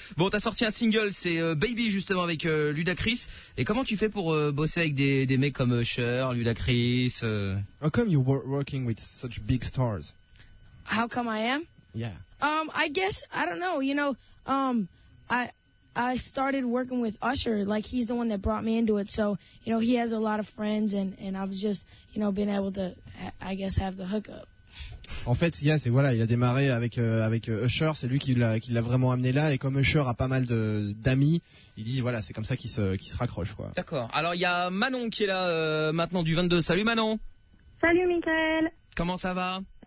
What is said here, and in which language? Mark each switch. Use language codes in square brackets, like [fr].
[fr] Bon, t'as sorti un single, c'est Baby, justement, avec Ludacris. Et comment tu fais pour bosser avec des mecs comme Cher, Ludacris [en] How come you working with such big stars? How come I am? Yeah. I guess, I don't know, you know, I started working with Usher, like he's the one that brought me into it. So, you know, he has a lot of friends and I've just, you know, been able to, I guess, have the hookup. [fr] En fait, yeah, c'est voilà, il a démarré avec Usher, c'est lui qui l'a vraiment amené là, et comme Usher a pas mal d'amis, il dit voilà, c'est comme ça qu'il se raccroche quoi. D'accord. Alors il y a Manon qui est là maintenant du 22. Salut Manon. Salut Mickaël. Comment ça va?